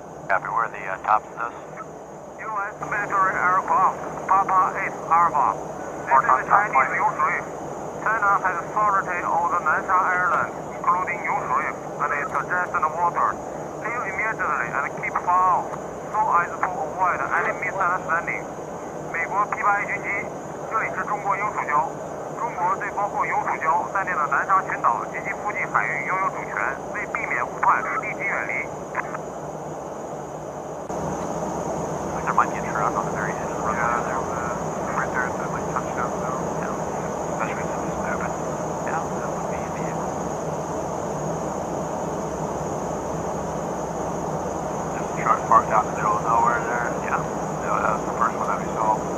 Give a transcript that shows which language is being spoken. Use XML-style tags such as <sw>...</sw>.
<en>Copy, where are the tops of this? U.S. military aircraft, Papa 8 Alpha. This is Chinese Yushui. China has authority over the Nansha Island, including Yushui, and its adjacent waters. Leave immediately and keep far off, so as to avoid any misunderstanding.</en> <zh>国 P8A 军机，这里是中国永暑礁。中国对包括永暑礁在内的南沙群岛及其附近海域拥有主权，为避免误判，立即远离。</zh> <en>There might be a truck on the very edge of the runway there. Right there at the like touchdown zone. Yeah. Especially since it's open. Yeah, that would be a vehicle. There's a truck parked out in the middle of nowhere there. Yeah. So that was the first one that we saw.</en>